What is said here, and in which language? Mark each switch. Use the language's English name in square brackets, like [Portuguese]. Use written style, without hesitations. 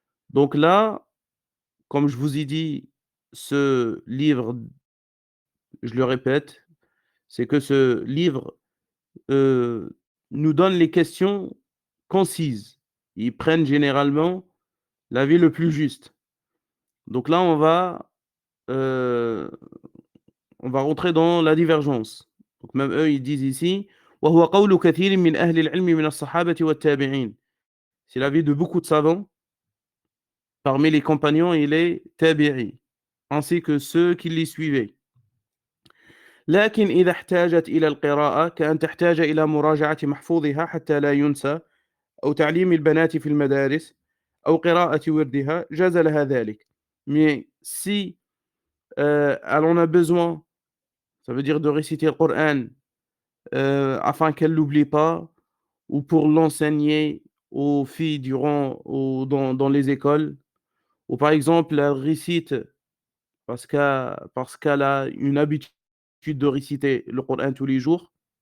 [French] Donc là, comme je vous ai dit, ce livre, je le répète, c'est que ce livre, heu, nous donne les questions concises. Ils prennent généralement l'avis le plus juste. Donc là, heu on va rentrer dans la divergence. Donc même eux, ils disent ici: [Arabic] «وهو قول كثير من أهل العلم من الصحابة والتابعين». [French] C'est l'avis de beaucoup de savants parmi les compagnons et les tabi'i, ainsi que ceux qui les suivaient. [Arabic] لكن إذا احتاجت إلى القراءة كأن تحتاج إلى مراجعة محفوظها حتى لا ينسى، أو تعليم البنات في المدارس، أو قراءة وردها جاز لها ذلك. [French] Mais si, elle en a besoin, ça veut dire de réciter le Coran, afin qu'elle l'oublie pas, ou pour l'enseigner aux filles durant ou dans les écoles, ou par exemple, elle récite parce qu'elle a une habitude de réciter le Coran tous les jours.